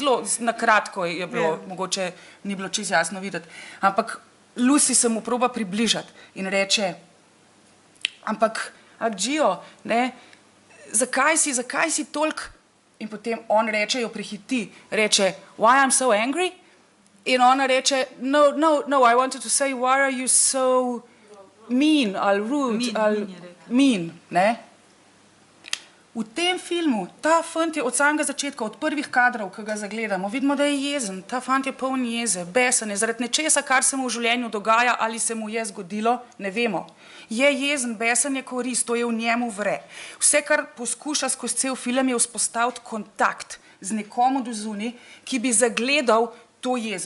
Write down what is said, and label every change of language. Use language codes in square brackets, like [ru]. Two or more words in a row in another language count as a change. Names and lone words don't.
[sl] Zelo na kratko je bilo, mogoče ni bilo čisto jasno videti. Ampak Lucy se mu proba približati in reče, ampak Gio, zakaj si toliko? In potem on reče, jo prehiti, reče, [en] why I'm so angry? [sl] In ona reče, [en] no, I wanted to say, why are you so mean, ali rude, ali mean, [sl] V tem filmu, ta fant je od samega začetka, od prvih kadrov, ki ga zagledamo, vidimo, da je jezen, ta fant je poln jeze, besen je, zaradi nečesa, kar se mu v življenju dogaja ali se mu je zgodilo, ne vemo. Je jezen, besen je korist, to je v njemu vre. Vse, kar poskuša skozi cel film, je vzpostaviti kontakt z nekomu do zunaj, ki bi zagledal to jezo.